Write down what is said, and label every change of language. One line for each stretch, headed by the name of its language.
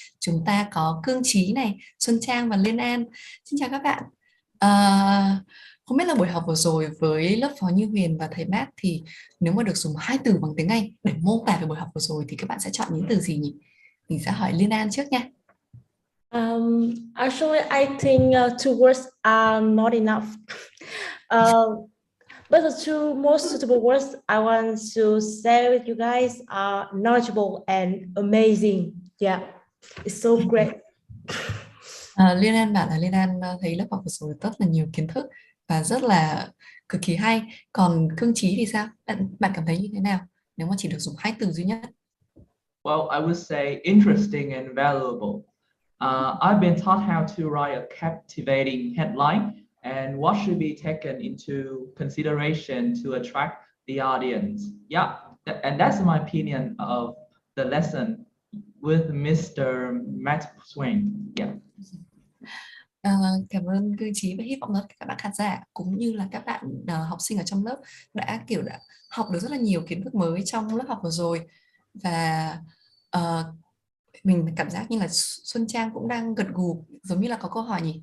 Vietnamese: Chúng ta có Cương Trí này, Xuân Trang và Liên An. Xin chào các bạn. Không biết là buổi học vừa rồi với lớp phó Như Huyền và thầy Matt thì nếu mà được dùng 2 từ bằng tiếng Anh để mô tả về buổi học vừa rồi thì các bạn sẽ chọn những từ gì nhỉ? Mình sẽ hỏi Liên An trước nha.
English: Actually, I think 2 words are not enough. But the 2 most suitable words I want to share with you guys are knowledgeable and amazing. Yeah, it's so great.
Vietnamese: Liên An bảo là Liên An thấy lớp học vừa rồi rất là nhiều kiến thức và rất là cực kỳ hay. Còn Cương Trí thì sao? Bạn cảm thấy như thế nào nếu mà chỉ được dùng 2 từ duy nhất?
English: Well, I would say interesting and valuable. I've been taught how to write a captivating headline and what should be taken into consideration to attract the audience. Yeah, and that's my opinion of the lesson with Mr. Matt Swaine. Yeah.
Vietnamese: Cảm ơn Cương Trí và hy vọng là các bạn khán giả cũng như là các bạn học sinh ở trong lớp đã học được rất là nhiều kiến thức mới trong lớp học vừa rồi. Và mình cảm giác như là Xuân Trang cũng đang gật gù, giống như là có câu hỏi nhỉ?